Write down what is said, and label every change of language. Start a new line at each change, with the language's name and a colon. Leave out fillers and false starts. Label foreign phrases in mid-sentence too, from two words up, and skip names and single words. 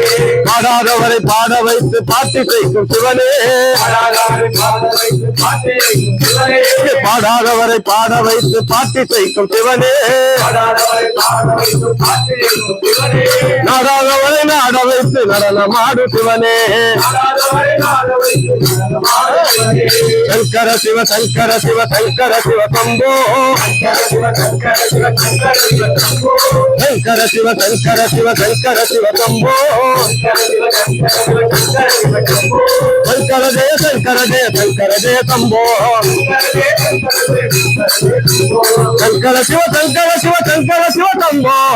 Tamil: பாடாதவரை பாட வைத்து பாட்டி செய்யும் சிவனே ஆடாதவரை பாட வைத்து பாட்டு சிவனே இங்கே பாடாதவரை பாட வைத்து பாட்டி செய்யும் சிவனே ஆடாதவரை பாட வைத்து பாட்டு சிவனே நாடாதவரை நாட வைத்து நடனம் ஆடு சிவனே ஆடாதவரை
Sanskrit: शंकर शिव शंकर शिव शंकर शिव शंभो शंकर शिव शंकर शिव शंकर शिव शंभो शंकर जय शंकर शंभो शंकर शिव शंकर शिव शंकर शिव शंभो